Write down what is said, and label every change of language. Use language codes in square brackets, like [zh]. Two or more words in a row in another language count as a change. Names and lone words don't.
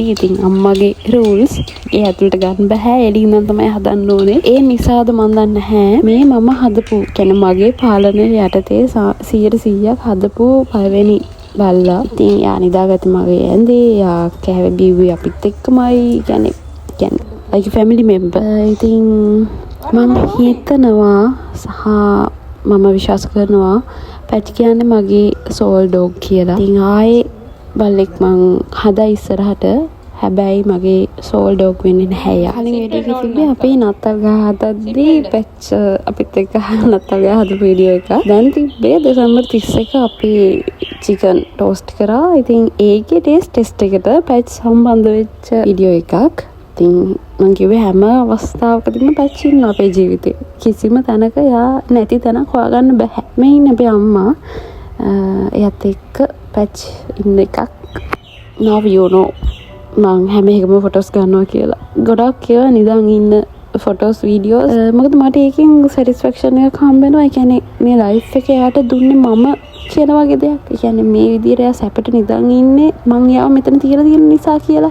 [si] ඉතින් අම්මගේ rules ඒ ඇතුළට ගන්න බෑ. එළිය ඉඳන් තමයි හදන්න ඕනේ. ඒ නිසාද මන් දන්නේ නැහැ. මේ මම හදපු කියන්නේ මගේ පාලනය යටතේ 100% හදපු පළවෙනි බල්ලා. ඉතින් යා නිදාගත්තේ මගේ ඇඳේ. යා කෑවේ බිව්වේ අපිත් එක්කමයි. කියන්නේ [en] like family member. [si] ඉතින් මම හිතනවා සහ මම විශ්වාස කරනවා පැච් කියන්නේ මගේ [en] soul dog [si] කියලා. ඉතින් ආයේ බල්ලෙක් මං හදා ඉස්සරහට. හැබැයි මගේ [en] soul dog [si] වෙන්නේ නැහැ යා. කලින් වීඩියෝ එකේ තිබ්බේ අපි නත්තල් ගහ හදද්දී පැච් අපිත් එක්ක නත්තල් ගහ හදපු වීඩියෝ එක. දැන් තිබ්බේ දෙසැම්බර් 31 අපි [en] chicken toast [si] කරා. ඉතින් ඒකේ ටෙස්ට් එකට පැච් සම්බන්ධ වෙච්ච වීඩියෝ එකක්. ඉතින් මං කිව්වේ හැම අවස්ථාවකදීම පැච් ඉන්නවා අපේ ජීවිතේ. කිසිම තැනක යා නැති තැනක් හොයාගන්න බෑ. මේ ඉන්නේ අපේ අම්මා. එයත් එක්ක පැච් ඉන්න එකක්. [en] now you know [si] මං හැම එකම ෆොටෝස් ගන්නවා කියලා. ගොඩක් ඒවා නිදන් ඉන්න [en] photos videos. [si] මොකද මට ඒකෙන් සැටිස්ෆැක්ෂන් එකක් හම්බ වෙනවා. ඒ කියන්නේ මේ ලයිෆ් එක යාට දුන්නේ මම කියන වගේ දෙයක්. ඒ කියන්නේ මේ විදිහට යා සැපට නිදන් ඉන්නේ මං යාව මෙතන තියලා තියෙන නිසා කියලා.